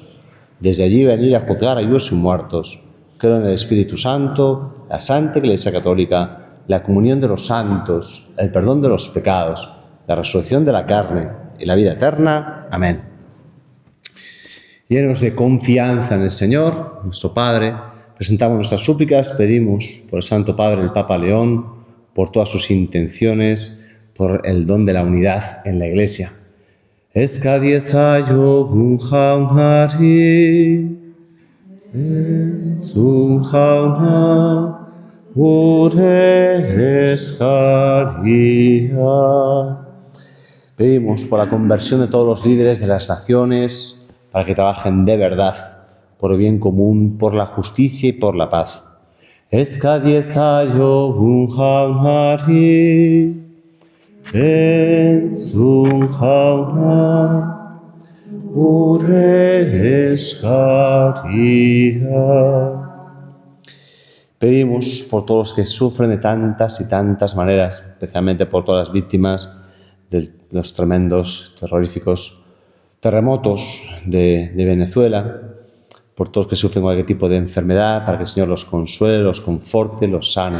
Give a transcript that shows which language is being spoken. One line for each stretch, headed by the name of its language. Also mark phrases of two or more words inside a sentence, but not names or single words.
Spanish: Desde allí venir a juzgar a vivos y muertos. Creo en el Espíritu Santo, la Santa Iglesia Católica, la comunión de los santos, el perdón de los pecados, la resurrección de la carne y la vida eterna. Amén. Llenos de confianza en el Señor, nuestro Padre, presentamos nuestras súplicas, pedimos por el Santo Padre, el Papa León, por todas sus intenciones, por el don de la unidad en la Iglesia.
Basque: Eskadiezaio gun jaunari, entzun jauna, gure eskaria.
Spanish: Pedimos por la conversión de todos los líderes de las naciones, para que trabajen de verdad, por el bien común, por la justicia y por la paz.
Basque: Eskadiezaio gun jaunari, entzun jauna, gure eskaria.
Spanish: Pedimos por todos los que sufren de tantas y tantas maneras, especialmente por todas las víctimas de los tremendos, terroríficos terremotos de Venezuela, por todos los que sufren cualquier tipo de enfermedad, para que el Señor los consuele, los conforte, los sane.